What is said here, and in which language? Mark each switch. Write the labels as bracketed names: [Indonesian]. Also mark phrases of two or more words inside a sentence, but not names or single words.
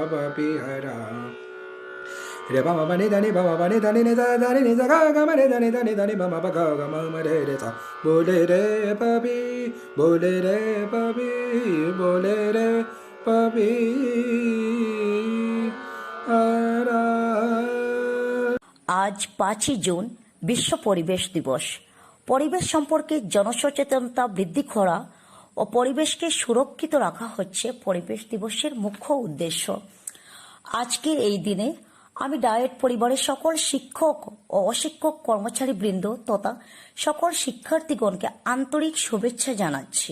[Hindi] रे बम बनि धनि नि सा धनि नि सा गा ग म रे धनि बम ब गा ग म रे रे सा बोले रे पपी बोले रे पपी बोले रे पपी हरा। [Bangla] আজ 5ই জুন বিশ্ব পরিবেশ দিবস। পরিবেশ সম্পর্কে জনসচেতনতা বৃদ্ধি করা ও পরিবেশকে সুরক্ষিত রাখা হচ্ছে পরিবেশ দিবসের মুখ্য উদ্দেশ্য। আজকের এই দিনে আমি ডায়েট পরিবারের সকল শিক্ষক ও অশিক্ষক কর্মচারী বৃন্দ তথা সকল শিক্ষার্থীগণকে আন্তরিক শুভেচ্ছা জানাচ্ছি।